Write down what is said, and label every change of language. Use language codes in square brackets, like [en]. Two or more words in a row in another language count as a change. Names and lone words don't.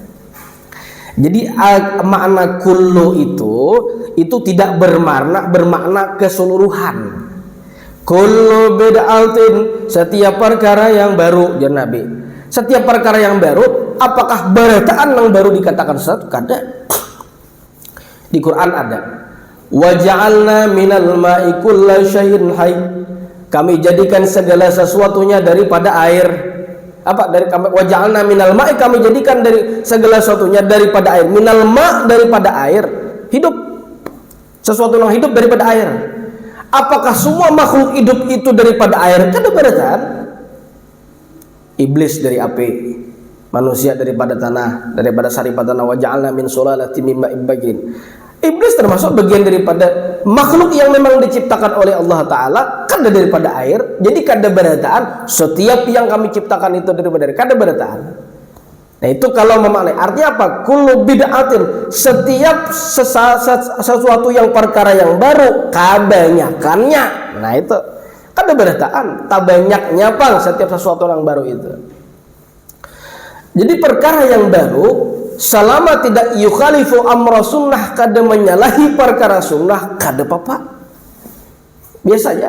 [id] Jadi makna kullu itu tidak bermakna keseluruhan. [ar] كل بدعة, [id] setiap perkara yang baru, jar Nabi. Setiap perkara yang baru, apakah berataan yang baru dikatakan sesat? Kada. Di Quran ada. [ar] وجعلنا من الماء كل شيء حي. [id] Kami jadikan segala sesuatunya daripada air. Apa dari [ar] وجعلنا من الماء, [id] kami jadikan dari segala sesuatunya daripada air. [ar] من الماء' [id] daripada air, hidup, sesuatu yang hidup daripada air. Apakah semua makhluk hidup itu daripada air? [bjn] Kada berataan. [id] Iblis dari api, manusia daripada tanah, daripada saripat tanah. [ar] وجعلنا من سلالة من ماء بغين. [id] Iblis termasuk bagian daripada makhluk yang memang diciptakan oleh Allah Ta'ala, kada daripada air. Jadi [bjn] kada berataan [id] setiap yang kami ciptakan itu daripada air, [bjn] kada berataan. [id] Nah itu kalau memaknai, artinya apa? [ar] كل بدعة, [id] setiap sesuatu yang perkara yang baru, kebanyakannya. Nah itu [bjn] kada berataan, [id] tak banyaknya pang setiap sesuatu yang baru itu. Jadi perkara yang baru selama tidak [ar] يخالف أمر السنة, [id] kada menyalahi perkara sunnah, kada apa-apa, biasa aja.